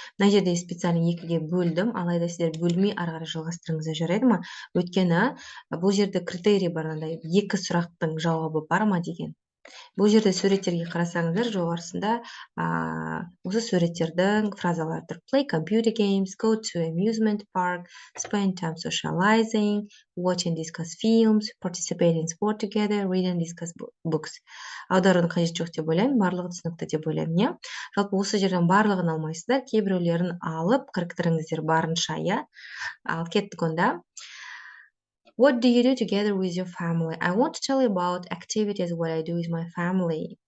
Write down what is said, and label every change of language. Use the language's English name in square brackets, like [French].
[Kazakh] Мына жерде специально 2-ге бөлдім, алайда сіздер бөлмей ары қарай жалғастырыңыздар жарайды ма? Өйткені бұл жерде критерий бар, 2 сұрақтың жауабы бар ма деген. Бұл жерде суреттерге қарасаңыздар, жоғарысында осы суреттердің фразалары тұр. [English] Play computer games, go to amusement park, spend time socializing, watch and discuss films, participate in sport together, read and discuss books. [Kazakh] Аударудің қажеті жоқ деп ойлаймын, барлығы түсінікті деп ойлаймын, иә. Жалпы осы жерден барлығын алмайсыздар, кейбіреулерін алып кіріктіріңіздер барынша, иә. Ал кеттік онда. [English] What do you do together with your family? I want to tell you about activities what I do with my family.